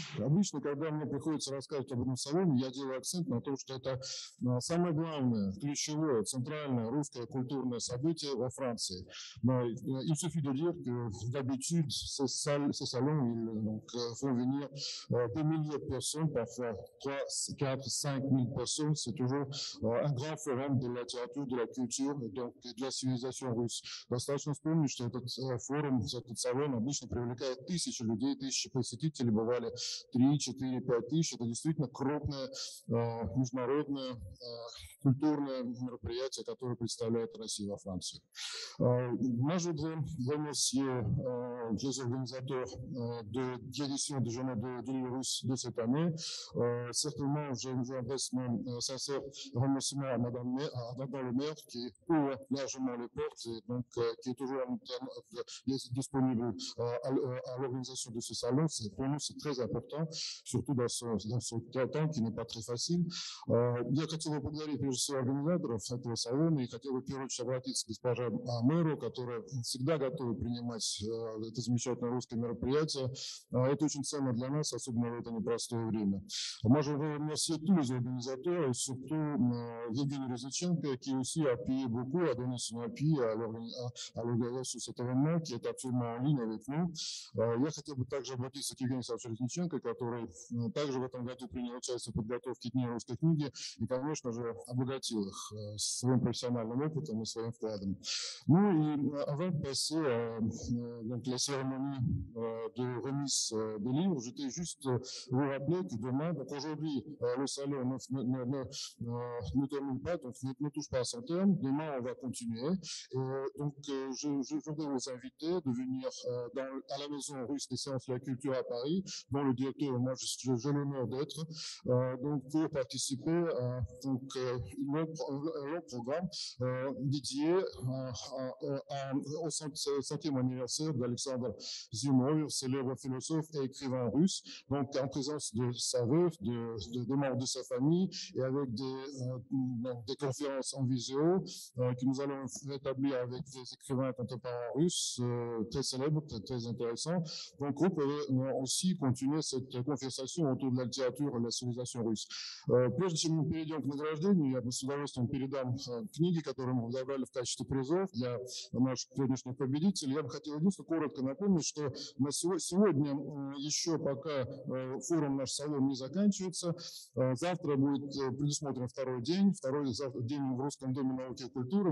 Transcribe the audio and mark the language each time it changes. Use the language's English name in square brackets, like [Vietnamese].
[Russian] Обычно, когда мне приходится рассказывать об этом салоне, я делаю акцент на том, что это самое главное, ключевое, центральное русское культурное событие во Франции. Но [French] il suffit de dire que d'habitude, ces salons font venir des milliers de personnes, parfois 3, 4, 5 000 personnes. C'est toujours un grand forum de la littérature, de la culture, donc de la civilisation russe. [Russian] Достаточно вспомнить, что этот форум, этот салон обычно привлекает тысячи людей, тысячи посетителей, бывали 3, 4, 5 тысяч. Это действительно крупное международное культурное мероприятие, которое представляет Россию во Франции. [French] Moi, je voudrais remercier les organisateurs de l'édition du journal de livre russe de cette année. Certainement, je vous adresse mon sincère remerciement à Madame le maire qui ouvre largement les portes et donc qui est toujours disponible à l'organisation de ce salon. Pour nous, c'est très important, surtout dans ce temps qui n'est pas très facile. [Russian] Я хотел бы поблагодарить прежде всего организаторов этого салона и хотел бы в первую очередь обратиться к госпоже мэру, которая всегда готова принимать это замечательное русское мероприятие. Это очень ценно для нас, особенно в это непростое время. [French] Moi, je veux remercier tous les organisateurs et surtout Evgeny Reznиченko qui aussi a appuyé beaucoup, a donné son appui à l'organisation de cet événement qui est absolument en ligne avec nous. [Russian] Я хотел бы также обратиться к Евгению Александровичу Резниченко, который также в этом году принял участие в подготовке Дней русской книги и, конечно же, обогатил их своим профессиональным опытом и своим вкладом. Ну и [French] avant de passer donc la cérémonie de remise des livres, je voudrais juste vous rappeler que demain, donc aujourd'hui, le salon ne termine pas, donc ne touche pas à son terme. Demain, on va continuer. Et donc, je voudrais vous inviter de venir à la maison russe des sciences et de la culture à Paris, dont le directeur et moi, j'ai l'honneur d'être, donc pour participer à donc, un long programme dédié au 100e anniversaire d'Alexandre Ziumov, célèbre philosophe et écrivain russe, donc en présence de sa veuve, de membres de sa famille et avec des conférences en visio que nous allons établir avec des écrivains contemporains russes très célèbres, très intéressants. Donc vous pouvez aussi continuer cette conversation autour de la littérature et de la civilisation russe. [Russian] Прежде чем мы перейдем к награждению, я бы с удовольствием передам книги, которые мы подобрали в качестве призов для наших сегодняшних победителей. Я бы хотел единственное коротко напомнить, что на сегодня еще пока форум наш салон не заканчивается. Завтра будет предусмотрен второй день в Русском доме науки и культуры.